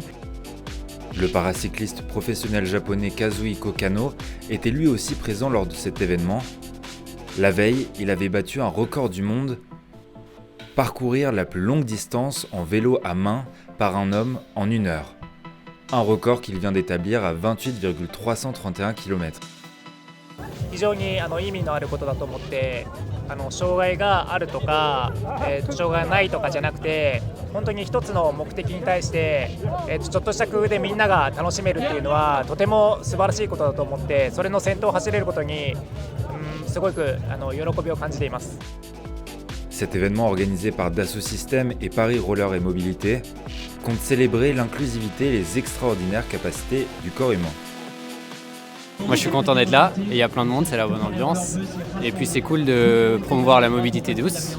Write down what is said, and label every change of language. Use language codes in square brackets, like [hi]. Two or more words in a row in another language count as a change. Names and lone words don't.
[fr] Le paracycliste professionnel japonais Kazuhiko Kano était lui aussi présent lors de cet événement. La veille, il avait battu un record du monde, parcourir la plus longue distance en vélo à main par un homme en 1 heure. Un record qu'il vient d'établir à 28,331 km. [ja] 非常に意味のあることだと思って、障害があるとか、障害がないとかじゃなくて、本当に一つの目的に対して、ちょっとした工夫でみんなが楽しめるっていうのはとても素晴らしいことだと思って、それの先頭を走れることに、すごく喜びを感じています。 [fr] Cet événement organisé par Dassault Systèmes et Paris Roller et Mobilité compte célébrer l'inclusivité et les extraordinaires capacités du corps humain. Moi je suis content d'être là, et il y a plein de monde, c'est la bonne ambiance. Et puis c'est cool de promouvoir la mobilité douce.